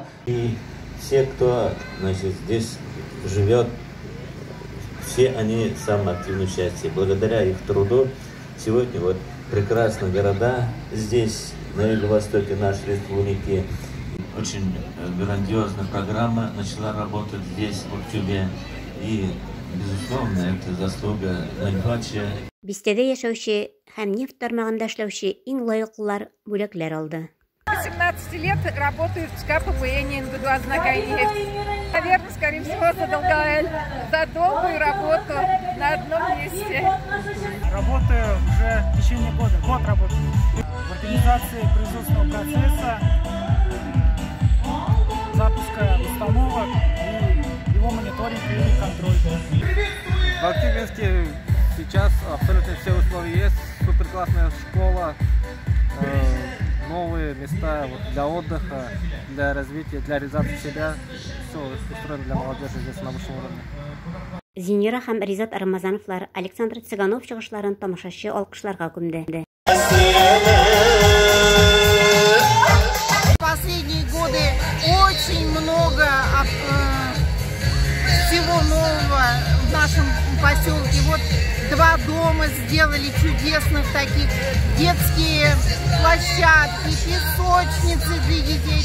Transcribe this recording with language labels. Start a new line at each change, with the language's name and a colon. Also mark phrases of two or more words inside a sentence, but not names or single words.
Russian: И все, кто здесь живет, все они самые активные участники. Благодаря их труду сегодня вот прекрасные города здесь, на юго-востоке нашей республики. Очень грандиозная программа начала работать здесь, в Актюбе. И, безусловно, это заслуга Нальбача.
Tatar: Бистәдә яшәүче һәм нефть тармагында эшләүче иң лаеклылар бүләкләр алды.
Russian: 18 лет работаю в КППН «Ингудуазнакайнефть». Наверное, скорее всего, за долгую работу на одном месте. Работаю уже в течение года. Год работаю в организации производственного процесса, запуска установок и его мониторинг и контроль. В Актюбинске сейчас абсолютно все условия есть. Супер классная школа, новые места для отдыха, для развития, для реализации себя. Все устроено для молодежи здесь на высшем уровне.
Tatar: Зинира һәм Ризат Рамазановлар Александр Цыганов чыгышларын тамашачы алкышларга күмде.
Russian: Последние годы очень много всего нового в нашем поселке. Вот 2 дома сделали чудесных таких, детские площадки, песочницы для детей.